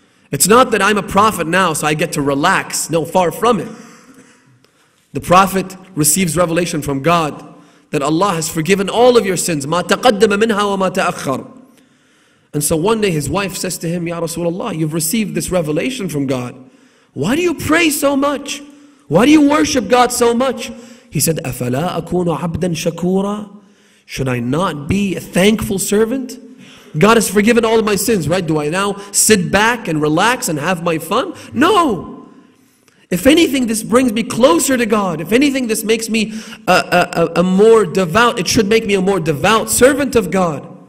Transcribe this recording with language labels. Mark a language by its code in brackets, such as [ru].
[en] It's not that I'm a prophet now so I get to relax. No, far from it. The prophet receives revelation from God that Allah has forgiven all of your sins. [ar] مَا تَقَدَّمَ مِنْهَا وَمَا تَأَخَّرَ. [en] And so one day his wife says to him, Ya Rasulullah, you've received this revelation from God. Why do you pray so much? Why do you worship God so much? He said, [ar] أَفَلَا أَكُونُ عَبْدًا شَكُورًا. [en] Should I not be a thankful servant? God has forgiven all of my sins, right? Do I now sit back and relax and have my fun? No. If anything, this brings me closer to God. If anything, this makes me a more devout, it should make me a more devout servant of God.